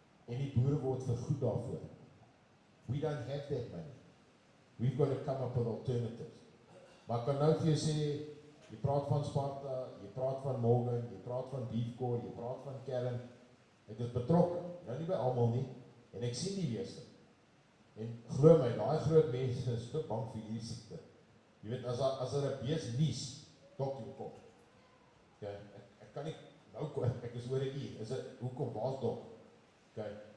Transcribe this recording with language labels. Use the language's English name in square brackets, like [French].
[Afrikaans] En die boere word vergoed daarvoor. [English] We don't have that money. We've got to come up with alternatives. [Afrikaans] Maar ek kan nou vir jou sê, jy praat van Sparta, jy praat van Morgan, jy praat van Beefcore, jy praat van Kern. Ek is betrokke, nou nie by almal nie, en ek sien die beeste. En glo my, daai groot mense is te bang vir hierdie siekte. Jy weet, as er 'n bees nies, dok jou kop. Okay, ek kan nie nou kom, ek is oor 'n uur. Hoekom waar's dok? Okay.